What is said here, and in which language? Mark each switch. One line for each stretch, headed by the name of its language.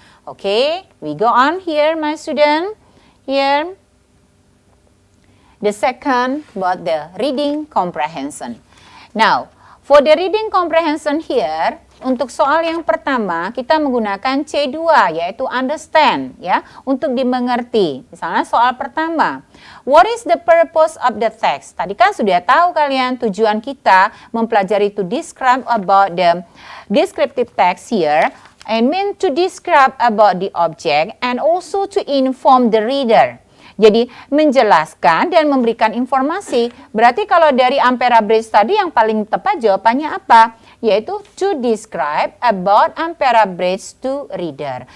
English: Okay, we go on here my student. Here. The second about the reading comprehension. Now, for the reading comprehension here,
Indonesian: untuk soal yang pertama kita menggunakan C2 yaitu understand ya, untuk dimengerti. Misalnya soal pertama,
English: what is the purpose of the text?
Indonesian: Tadi kan sudah tahu kalian tujuan kita mempelajari
English: to describe about the descriptive text here. I mean to describe about the object and also to inform the reader.
Indonesian: Jadi menjelaskan dan memberikan informasi. Berarti kalau dari Ampera Bridge tadi yang paling tepat jawabannya apa?
English: Yaitu to describe about Ampera Bridge to reader.